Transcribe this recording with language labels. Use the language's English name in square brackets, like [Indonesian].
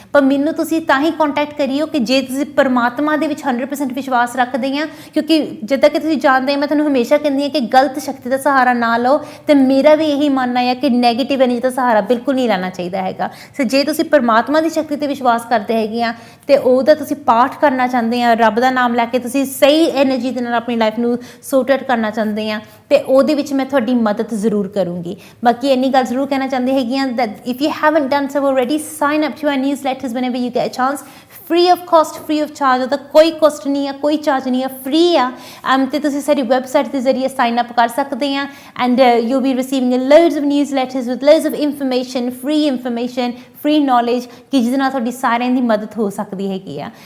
[Punjabi] ਪਰ ਮੈਨੂੰ ਤੁਸੀਂ ਤਾਂ ਹੀ ਕੰਟੈਕਟ ਕਰਿਓ ਕਿ ਜੇ ਤੁਸੀਂ ਪਰਮਾਤਮਾ ਦੇ ਵਿੱਚ 100% ਵਿਸ਼ਵਾਸ ਰੱਖਦੇ ਆ, ਕਿਉਂਕਿ ਜਿੱਦਾਂ ਕਿ ਤੁਸੀਂ ਜਾਣਦੇ, ਮੈਂ ਤੁਹਾਨੂੰ ਹਮੇਸ਼ਾ ਕਹਿੰਦੀ ਹਾਂ ਕਿ ਗਲਤ ਸ਼ਕਤੀ ਦਾ ਸਹਾਰਾ ਨਾ ਲਓ, ਤੇ ਮੇਰਾ ਵੀ ਇਹੀ ਮੰਨਣਾ ਹੈ ਕਿ ਨੈਗੇਟਿਵ ਐਨਰਜੀ ਦਾ ਸਹਾਰਾ ਬਿਲਕੁਲ ਨਹੀਂ ਲੈਣਾ ਚਾਹੀਦਾ ਹੈਗਾ। ਸੋ ਜੇ ਤੁਸੀਂ ਪਰਮਾਤਮਾ ਦੀ ਸ਼ਕਤੀ 'ਤੇ ਵਿਸ਼ਵਾਸ ਕਰਦੇ ਹੈਗੇ ਆ, ਤੇ ਉਹਦਾ ਤੁਸੀਂ ਪਾਠ ਕਰਨਾ ਚਾਹੁੰਦੇ ਆ, ਰੱਬ ਦਾ ਨਾਮ ਲੈ ਕੇ ਤੁਸੀਂ ਸਹੀ ਐਨਰਜੀ ਦੇ ਨਾਲ ਆਪਣੀ ਲਾਈਫ ਨੂੰ ਸੋਰਟ ਆਊਟ ਕਰਨਾ ਚਾਹੁੰਦੇ ਆ, ਤੇ ਉਹਦੇ ਵਿੱਚ ਮੈਂ ਤੁਹਾਡੀ ਮਦਦ ਜ਼ਰੂਰ ਕਰੂੰਗੀ। ਬਾਕੀ ਇੰਨੀ ਗੱਲ ਜ਼ਰੂਰ ਕਹਿਣਾ ਚਾਹੁੰਦੀ ਹੈਗੀ ਆ, [English] that if you haven't done so already, sign up to our newsletters whenever you get a chance। free of cost, free of charge, [Punjabi] ਉਹਦਾ ਕੋਈ ਕੋਸਟ ਨਹੀਂ ਆ, ਕੋਈ ਚਾਰਜ ਨਹੀਂ ਆ, ਫ੍ਰੀ ਆ। ਤੇ ਤੁਸੀਂ ਸਾਡੀ ਵੈਬਸਾਈਟ ਦੇ ਜ਼ਰੀਏ ਸਾਈਨ ਅਪ ਕਰ ਸਕਦੇ ਆ, [English] and you be receiving loads of newsletters with loads of information, [Punjabi] free knowledge, ਕਿ ਜਿਹਦੇ ਨਾਲ ਤੁਹਾਡੀ ਸਾਰਿਆਂ ਦੀ ਮਦਦ ਹੋ ਸਕਦੀ ਹੈਗੀ ਆ।